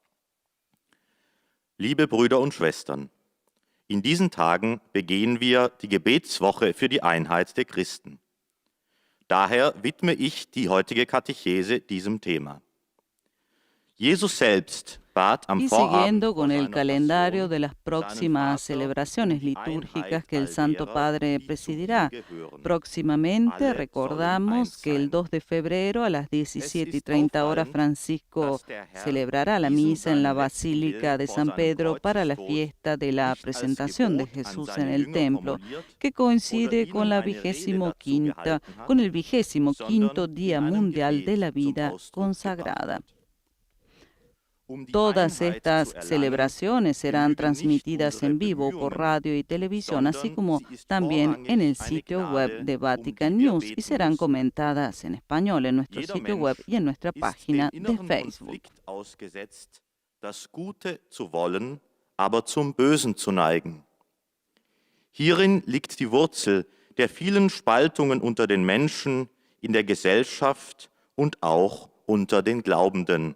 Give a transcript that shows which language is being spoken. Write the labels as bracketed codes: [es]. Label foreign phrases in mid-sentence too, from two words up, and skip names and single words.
[de] Liebe Brüder und Schwestern, in diesen Tagen begehen wir die Gebetswoche für die Einheit der Christen. Daher widme ich die heutige Katechese diesem Thema. Jesus selbst bat am [es] Y [de] Vorabend [es] siguiendo [de] vor [es] con el [de] seiner [es] calendario [de] Passion [es] de las [de] seinen [es] próximas [de] Vater [es] celebraciones [de] die [es] litúrgicas [de] Einheit [es] que el [de] all [es] Santo [de] derer, [es] Padre [de] die zu [es] presidirá. [de] ihm gehören. [es] Próximamente [de] Alle [es] recordamos [de] sollen [es] que el [de] eins [es] 2 de febrero a las [de] Es [es] 17:30 horas [de] ist [es] Francisco [de] dass der Herr [es] celebrará la [de] diesen [es] misa en la [de] seinen letzten [es] Basílica [de] Willen [es] de [de] vor [es] San [de] seinem [es] Pedro para la [de] Kreuzestod [es] fiesta de la [de] nicht als [es] presentación de [de] Gebot an [es] Jesús [de] seine [es] en el [de] Jünger [es] templo, [de] formuliert [es] que [de] oder [es] coincide con [de] ihnen [es] la [de] eine Rede dazu gehalten hat, [es] con el 25º [de] sondern [es] Día [de] in einem [es] Mundial de la [de] Gebet zum [es] Vida [de] Ausdruck [es] consagrada. [de] gebracht hat. Die [es] Todas [de] Einheit [es] estas [de] zu erlangen, [es] celebraciones serán [de] genügen nicht [es] transmitidas [de] unsere [es] en vivo por [de] Bemühungen, [es] radio y televisión, así [de] sondern [es] como [de] sie ist [es] también en el [de] vorrangig eine [es] sitio web [de] Gnade, [es] de [de] um [es] Vatican [de] die wir [es] News y [de] beten [es] serán [de] müssen. [es] comentadas en español en nuestro [de] Jeder [es] sitio web [de] Mensch [es] y en nuestra [de] ist [es] página [de] dem [es] de [de] inneren [es] Facebook. [de] Konflikt ausgesetzt, das Gute zu wollen, aber zum Bösen zu neigen. Hierin liegt die Wurzel der vielen Spaltungen unter den Menschen, in der Gesellschaft und auch unter den Glaubenden.